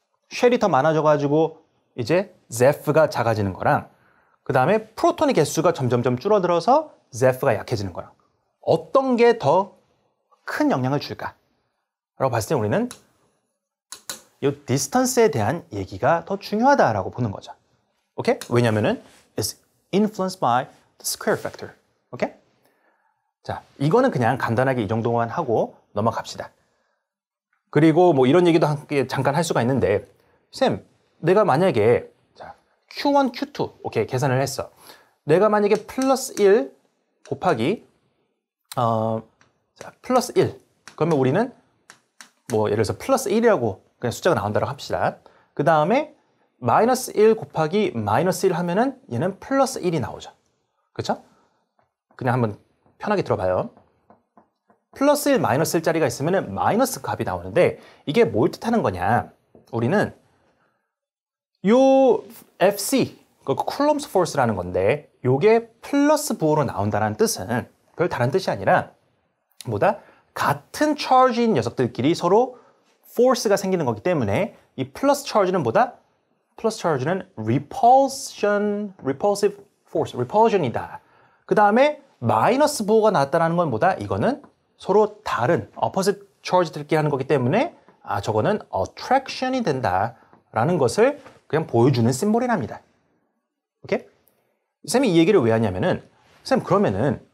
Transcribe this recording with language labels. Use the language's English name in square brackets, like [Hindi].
[Korean] 쉘이 더 많아져가지고 이제 Zeph가 작아지는 거랑, 그 다음에 프로톤의 개수가 점점점 줄어들어서 Zeph가 약해지는 거랑, 어떤 게 더 큰 영향을 줄까? 라고 봤을 때 우리는 이 디스턴스에 대한 얘기가 더 중요하다라고 보는 거죠. 오케이? 왜냐면은 [English] it's influenced by the square factor. [Korean] 오케이? 자, 이거는 그냥 간단하게 이 정도만 하고 넘어갑시다. 그리고 뭐 이런 얘기도 함께 잠깐 할 수가 있는데, 쌤, 내가 만약에 자, Q1, Q2 오케이 계산을 했어. 내가 만약에 플러스 1 곱하기 자, 플러스 1 그러면 우리는 뭐 예를 들어서 플러스 1이라고 그냥 숫자가 나온다고 합시다. 그 다음에 마이너스 1 곱하기 마이너스 1 하면은 얘는 플러스 1이 나오죠. 그렇죠? 그냥 한번 편하게 들어봐요. 플러스 1, 마이너스 1짜리가 있으면은 마이너스 값이 나오는데, 이게 뭘 뜻하는 거냐? 우리는 요 FC, 그 쿨럼스 포스라는 건데, 요게 플러스 부호로 나온다는 뜻은 별 다른 뜻이 아니라 뭐다? 같은 charge인 녀석들끼리 서로 force가 생기는 거기 때문에 이 플러스 charge는 뭐다? 플러스 charge는 repulsive force, repulsion이다. 그 다음에 마이너스 부호가 나왔다는 건 뭐다? 이거는 서로 다른 opposite charge들끼리 하는 거기 때문에 저거는 attraction이 된다라는 것을 그냥 보여주는 심볼이랍니다. 오케이? 쌤이 이 얘기를 왜 하냐면은, 쌤 그러면은